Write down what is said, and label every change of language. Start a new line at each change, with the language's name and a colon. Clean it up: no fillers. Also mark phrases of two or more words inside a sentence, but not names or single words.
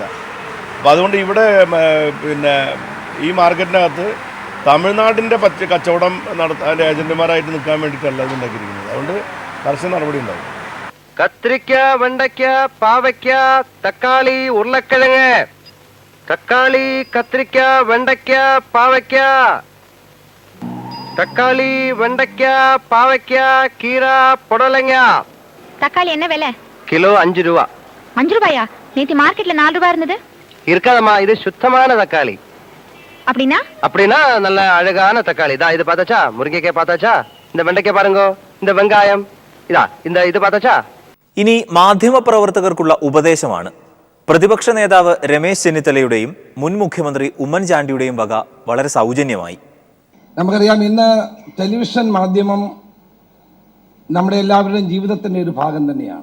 Malayalam: അപ്പോൾ അതുകൊണ്ട് ഇവിടെ പിന്നെ ഈ മാർക്കറ്റിനകത്ത് തമിഴ്നാടിൻ്റെ കച്ചവടം നടത്താൻ ഏജന്റുമാരായിട്ട് നിൽക്കാൻ വേണ്ടിയിട്ടല്ല ഇത് ഉണ്ടാക്കിയിരിക്കുന്നത്. അതുകൊണ്ട് കർശന നടപടി ഉണ്ടാവും. കത്തിരിക്ക, വെണ്ടയ്ക്ക, പാവയ്ക്ക, തക്കാളി, ഉരുളക്കിഴങ്ങ്. തക്കാളി, കത്തിരിക്ക, വെണ്ടയ്ക്ക, പാവയ്ക്ക.
Tamil: தக்காளி, வெண்டைக்காய், பாவைக்காய், கீரை, புடலங்க. தக்காளி என்ன விலை? கிலோ 5 ரூபா. 5 ரூபாயா? நேத்து மார்க்கெட்ல 4 ரூபாய் இருந்தது. இருக்காதம்மா, இது சுத்தமான தக்காளி. அப்படின்னா அப்படின்னா நல்ல அழகான தக்காளி இதா இது பார்த்தாச்சா, முருங்கைக்காய் பார்த்தாச்சா, இந்த வெண்டைக்காய் பாருங்க, இந்த வெங்காயம் இதா இது பாத்தாச்சா.
Malayalam: ഇനി മാധ്യമപ്രവർത്തകർക്കുള്ള ഉപദേശമാണ്. പ്രതിപക്ഷ നേതാവ് രമേശ് ചെന്നിത്തലയുടെയും മുൻ മുഖ്യമന്ത്രി ഉമ്മൻചാണ്ടിയുടെയും വക വളരെ സൗജന്യമായി. നമുക്കറിയാം, ഇന്ന് ടെലിവിഷൻ മാധ്യമം നമ്മുടെ എല്ലാവരുടെയും ജീവിതത്തിൻ്റെ ഒരു ഭാഗം തന്നെയാണ്.